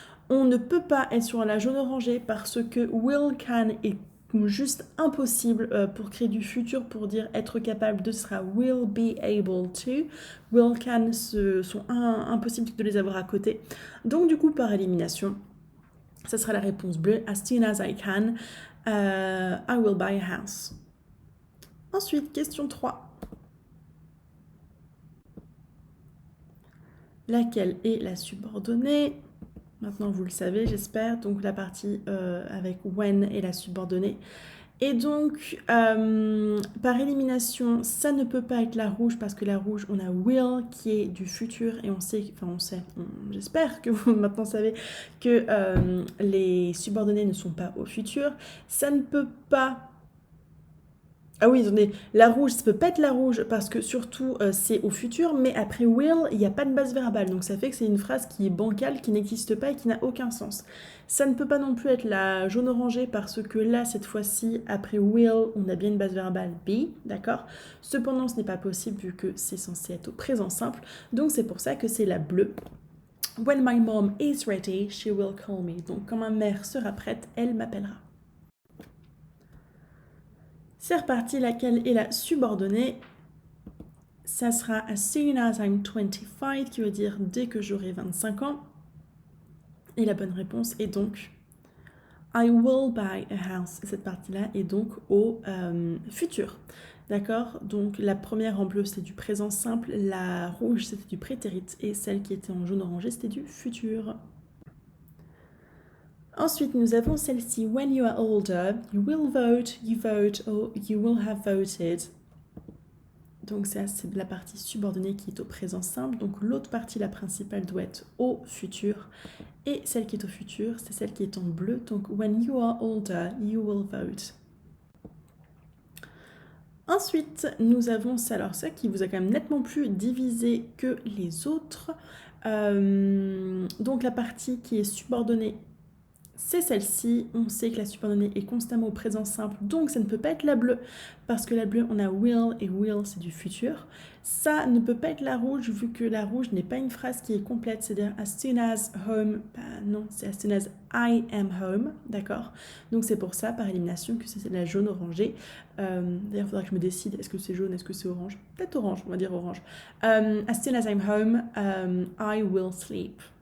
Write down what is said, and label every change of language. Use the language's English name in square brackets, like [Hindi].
[French] On ne peut pas être sur la jaune orangée parce que will, can est juste impossible pour créer du futur, pour dire être capable de, ce sera [English] will be able to. [French] Will, can sont impossibles de les avoir à côté. Donc du coup, par élimination, ça sera la réponse bleue. [English] As soon as I can, I will buy a house. [French] Ensuite, question 3. Laquelle est la subordonnée? Maintenant, vous le savez, j'espère. Donc, la partie avec when est la subordonnée. Et donc, par élimination, ça ne peut pas être la rouge parce que la rouge, on a will qui est du futur et j'espère que vous maintenant savez que les subordonnées ne sont pas au futur. Ça ne peut pas Ah oui, attendez, la rouge, ça peut pas être la rouge parce que surtout c'est au futur, mais après will, il n'y a pas de base verbale. Donc ça fait que c'est une phrase qui est bancale, qui n'existe pas et qui n'a aucun sens. Ça ne peut pas non plus être la jaune-orangée parce que là, cette fois-ci, après will, on a bien une base verbale be, d'accord? Cependant, ce n'est pas possible vu que c'est censé être au présent simple. Donc c'est pour ça que c'est la bleue. [English] When my mom is ready, she will call me. [French] Donc quand ma mère sera prête, elle m'appellera. C'est reparti, laquelle est la subordonnée? Ça sera [English] as soon as I'm 25, [French] qui veut dire dès que j'aurai 25 ans. Et la bonne réponse est donc [English] I will buy a house. [French] Et cette partie-là est donc au futur. D'accord? Donc la première en bleu, c'était du présent simple. La rouge, c'était du prétérit. Et celle qui était en jaune-orangé, c'était du futur. Ensuite, nous avons celle-ci. [English] When you are older, you will vote, or you will have voted. [French] Donc ça, c'est la partie subordonnée qui est au présent simple. Donc l'autre partie, la principale, doit être au futur. Et celle qui est au futur, c'est celle qui est en bleu. Donc [English] when you are older, you will vote. [French] Ensuite, nous avons ça. Alors ça qui vous a quand même nettement plus divisé que les autres. Donc la partie qui est subordonnée, c'est celle-ci. On sait que la subordonnée est constamment au présent simple, donc ça ne peut pas être la bleue, parce que la bleue, on a will, et will, c'est du futur. Ça ne peut pas être la rouge, vu que la rouge n'est pas une phrase qui est complète, c'est-à-dire [English] as soon as home, [French] bah non, c'est [English] as soon as I am home, [French] d'accord? Donc c'est pour ça, par élimination, que c'est la jaune-orangée. D'ailleurs, il faudra que je me décide, est-ce que c'est jaune, est-ce que c'est orange? Peut-être orange, on va dire orange. [English] As soon as I'm home, I will sleep.